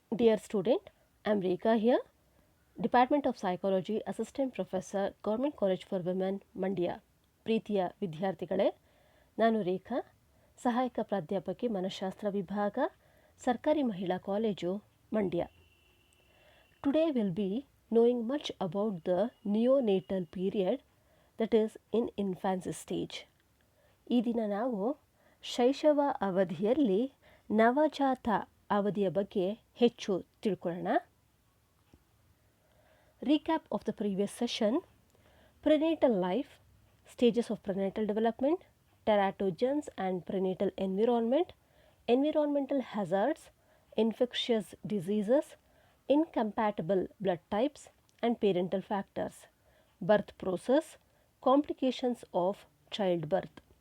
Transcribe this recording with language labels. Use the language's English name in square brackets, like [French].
[English] Dear student, I am Rekha here, Department of Psychology, Assistant Professor, Government College for Women, Mandya. [Kannada] ಪ್ರೀತಿಯ ವಿದ್ಯಾರ್ಥಿಗಳೇ, ನಾನು ರೇಖಾ, ಸಹಾಯಕ ಪ್ರಾಧ್ಯಾಪಕಿ ಮನಃಶಾಸ್ತ್ರ ವಿಭಾಗ, ಸರ್ಕಾರಿ ಮಹಿಳಾ college, Mandya. [English] Today we'll be knowing much about the neonatal period, that is in infancy stage. [Kannada] ಈ ದಿನ ನಾವು ಶೈಶವ ಅವಧಿಯಲ್ಲಿ ನವಜಾತ ಅವಧಿಯ ಬಗ್ಗೆ ಹೆಚ್ಚು ತಿಳ್ಕೊಳ್ಳೋಣ. [English] Recap of the previous session: prenatal life, stages of prenatal development, teratogens and prenatal environment, environmental hazards, infectious diseases, incompatible blood types and parental factors, birth process, complications of childbirth.